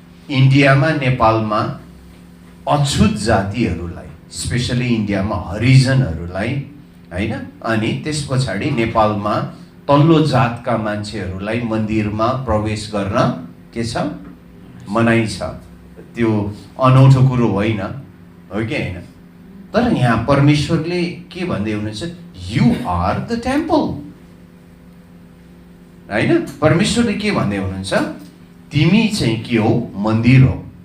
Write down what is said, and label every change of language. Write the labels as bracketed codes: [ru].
[ne] इन्डियामा नेपालमा अछुत जातिहरूलाई, स्पेशली इन्डियामा हरिजनहरूलाई, हैन? अनि त्यसपछि नेपालमा तल्लो जातका मान्छेहरूलाई मन्दिरमा प्रवेश गर्न के छ? मनाइ छ. त्यो अनौठो कुरो होइन, हो कि हैन? तर यहाँ परमेश्वरले के भन्दै हुनुहुन्छ? [en] You are the temple. [ne] हैन? परमेश्वरले के भन्दै हुनुहुन्छ? तिमी चाहिँ के हो? मन्दिर हो.